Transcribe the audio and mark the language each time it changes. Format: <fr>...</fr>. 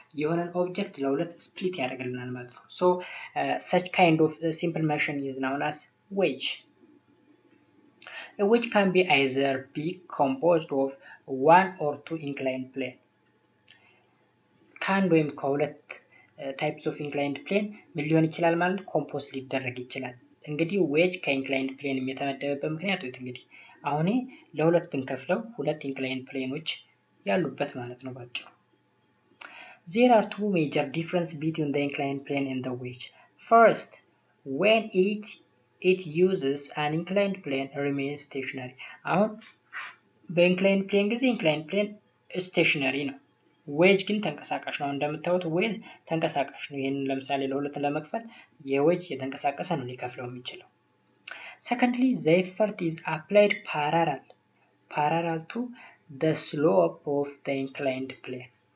<am>የሆነን ኦብጀክት ለሁለት ስፕሊት ያደርግልናል ማለት ነው። ሶ</am> <en>such kind of simple motion is known as wedge. A wedge can be either be composed of one or two inclined plane.</en> <am>ከአንድ ወይም ከሁለት ታይፕስ ኦፍ ኢንክላይንድ ፕሌን ምን ሊሆን ይችላል ማለት ኮምፖዝ ሊደረግ ይችላል። እንግዲህ ዌጅ ከኢንክላይንድ ፕሌን የተመደበበት ምክንያት ወይ እንግዲህ አሁን ለሁለት ብንከፍለው ሁለት ኢንክላይንድ ፕሌኖች ያሉበት ማለት ነው ባጭሩ።</am> <en>There are two major differences between the inclined plane and the wedge. First, when it uses an inclined plane remains stationary.</en> <am>አሁን በኢንክላይንድ ፕሌን ጊዜ ኢንክላይንድ ፕሌን ስቴሽነሪ ነው። ዌጅ ግን ተንቀሳቃሽ ነው። እንደምታዩት ዌጅ ተንቀሳቃሽ ነው። ይሄንን ለምሳሌ ለሁለት ለመክፈል የዌጅ የተንቀሳቀሰ ነው ሊከፍለው የሚችለው።</am> <en>Secondly, the effort is applied parallel to the slope of the inclined plane.</en>